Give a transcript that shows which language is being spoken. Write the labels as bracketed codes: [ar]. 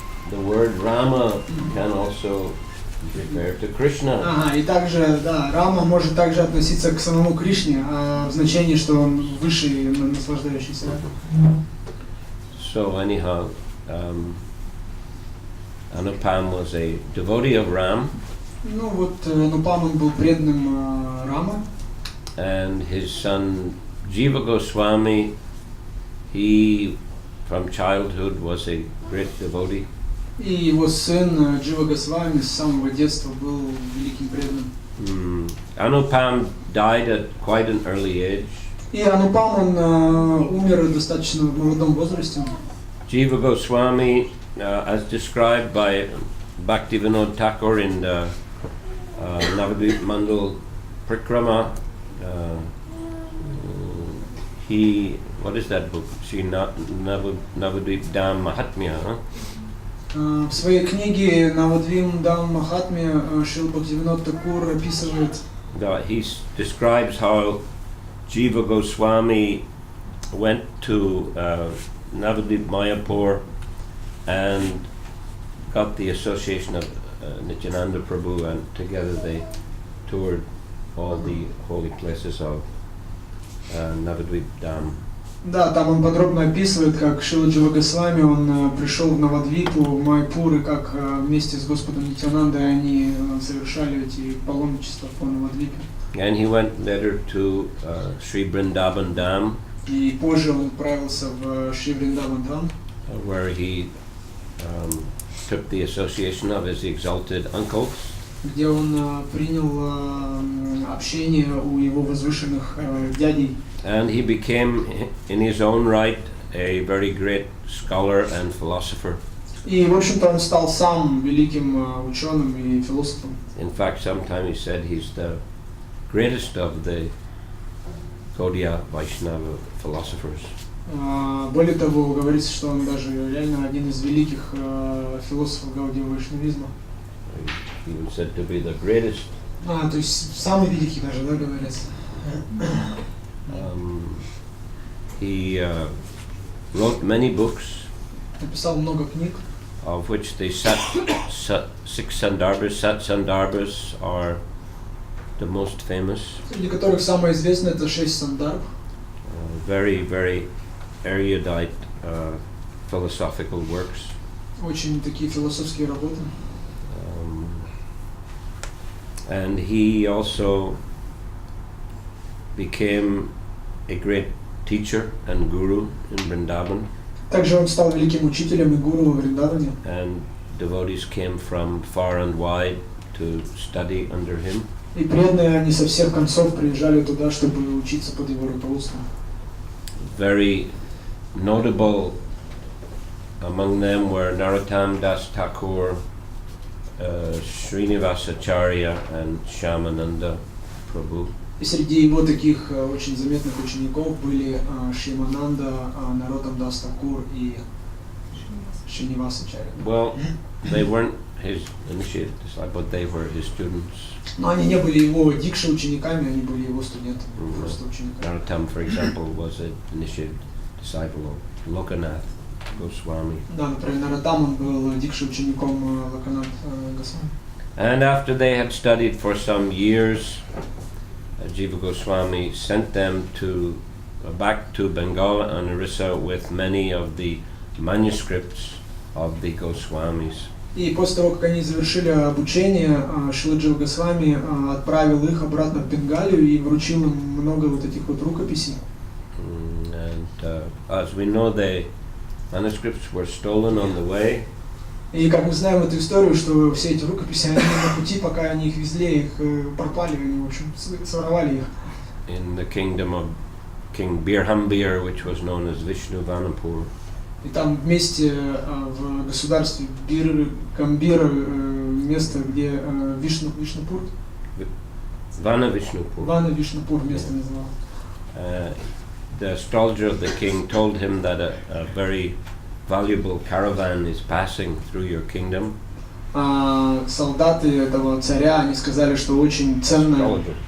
[en] The word Rama can also refer to Krishna. [ru] Ага, и также, да, Рама может также относиться к самому Кришне, в значении, что он высший, наслаждающийся. [en] So anyhow, Anupam was a devotee of Ram. [ru] Ну вот, Анупам, он был преданным Рама. [en] And his son Jiva Goswami, he from childhood was a great devotee. [ru] И его сын Джива Госвами с самого детства был великим преданным. [en] Anupam died at quite an early age. [ru] И Анупам, он умер достаточно в молодом возрасте. [en] Jiva Goswami, as described by Bhaktivinoda Thakur in the Navadvip Mandal Prikrama, he, what is that book? Navadvip Dham Mahatmya, huh? [ru] В своей книге Навадвим Дам Махатме Шрила Бхактивинод Такур описывает. [en] He describes how Jiva Goswami went to Navadvip Mayapur and got the association of Nityananda Prabhu, and together they toured all the holy places of Navadvip Dham. [ru] Да, там он подробно описывает, как Шрила Джива Госвами, он пришел в Навадвипу, в Майпур, и как вместе с Господом Нитянандой они совершали эти паломничества по Навадвипе. [en] And he went later to Sri Vrindavan Dham. [ru] И позже он отправился в Шри Вриндаван Dham, [en] where he took the association of his exalted uncles. [ru] Где он принял общение у его возвышенных дядей. [en] And he became, in his own right, a very great scholar and philosopher. [ru] И, в общем-то, он стал сам великим ученым и философом. [en] In fact, sometimes he said he's the greatest of the Gaudiya Vaishnava philosophers. [ru] Более того, говорится, что он даже реально один из великих философов гаудия вайшнавизма. [en] He was said to be the greatest. [ru] То есть самый великий даже, да, говорится. [en] He wrote many books, [ru] Написал много книг, [en] of which the six Sandarbhas are the most famous. [ru] среди которых самое известное это 6 сандарб. [en] Very, very erudite philosophical works. [ru] Очень такие философские работы. [en] And he also became a great teacher and guru in Vrindavan. [ru] Также он стал великим учителем и гуру в Вриндаване. [en] And devotees came from far and wide to study under him. [ru] И преданные, они со всех концов приезжали туда, чтобы учиться под его руководством. [en] Very notable among them were Narottam Das Thakur, Srinivasacharya and Shyamananda Prabhu. [ru] И среди его таких очень заметных учеников были Шьямананда, Нароттам Дас Такур и Шринивасачарья. [en] Well, they weren't his initiate disciples, but they were his students. [ru] Но они не были его дикши учениками, они были его студентами, просто учениками. [en] Narottam, for example, was an initiate disciple of Lokanath Goswami. [ru] Да, например, Наротам, он был дикши учеником Локанат Госвами. [en] And after they had studied for some years, Jiva Goswami sent them back to Bengal and Orissa with many of the manuscripts of the Goswamis. [ru] И после того, как они завершили обучение, Шрила Джива Госвами отправил их обратно в Бенгалию и вручил им много вот этих вот рукописей. [en] And as we know, the manuscripts were stolen on the way. [ru] И как мы знаем эту историю, что все эти рукописи, они на пути, пока они их везли, их пропали, они, в общем, своровали их. [en] In the kingdom of King Birhambir, which was known as Vishnuvanapur. [ru] И там вместе в государстве Камбир, место, где Вишнупур. [en] Vana Vishnupur. [ru] Вана Вишнупур место называлось. [en] The astrologer of the king told him that a very valuable caravan is passing through your kingdom. [ru] Солдаты этого царя, они сказали, что очень ценная...